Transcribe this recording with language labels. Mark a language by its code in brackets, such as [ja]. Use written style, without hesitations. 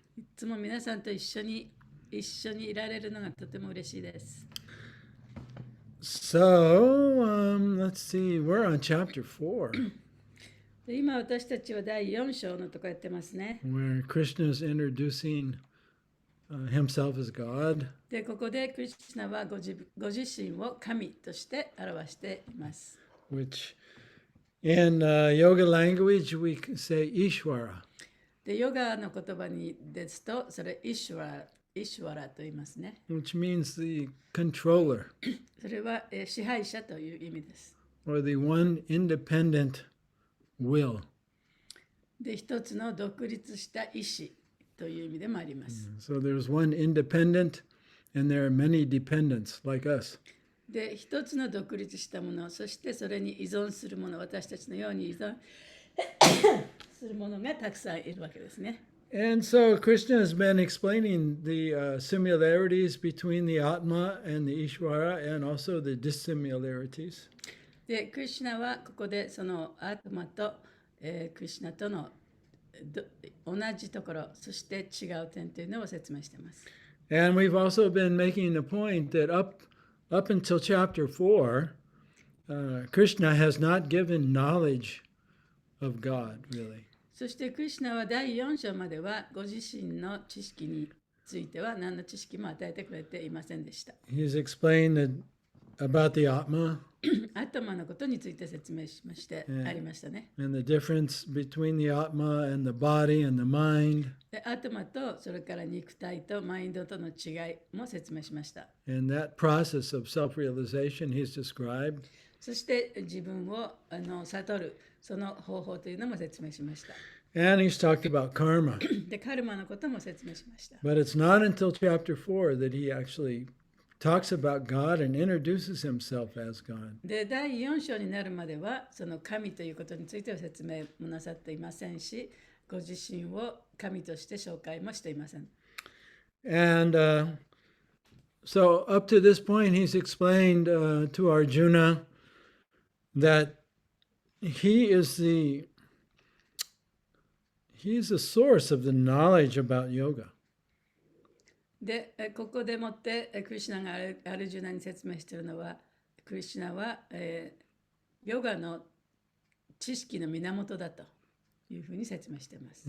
[ja] いつも皆さんと一緒にいられるのがとても嬉しいです。 [en] So, let's see. We're on chapter 4, [ja] で今私たちは第4章のとこやってますね。 [en] where Krishna is introducing himself as God. [ja] で、ここでクリシュナはご自身を神として表しています。 [en] Which in yoga language we can say Ishvara. [ja] で、ヨガの言葉にですと、それイシュワラと言いますね。 [en] Which means the controller. [ja] それは支配者という意味です。 [en] Or the one independent will. [ja] で、一つの独立した意志という意味でもあります。 [en] So there's one independent and there are many dependents like us. [ja] で、一つの独立したもの、そしてそれに依存するもの、私たちのように依存するものがたくさんいるわけですね。 [en] And so Krishna has been explaining the similarities between the Atma and the Ishvara and also the dissimilarities. [ja] で、クリシュナはここでそのアートマと、クリシュナとの同じところ、そして違う点というのを説明しています。 [en] And we've also been making the point that up until chapter 4, Krishna has not given knowledge of God, really. [ja] そしてクリシュナは第4章まではご自身の知識については何の知識も与えてくれていませんでした。 [en] He's explained about the Atma [ja] 頭のことについて説明しましてありましたね。 [en] and the difference between the Atma and the body and the mind. [ja] で、頭とそれから肉体とマインドとの違いも説明しました。 [en] And that process of self-realization he's described. [ja] そして自分を悟るその方法というのも説明しました。 [en] And he's talked about karma. [ja] で、カルマのことも説明しました。 [en] But it's not until chapter 4 that he actually talks about God and introduces himself as God. [ja] で、第4章になるまではその神ということについては説明もなさっていませんし、ご自身を神として紹介もしていません。 [en] And so up to this point he's explained to Arjuna that he's the source of the knowledge about yoga. [ja] で、ここでもってクリシュナがアルジュナに説明しているのは、クリシュナは、ヨガの知識の源だというふうに説明しています。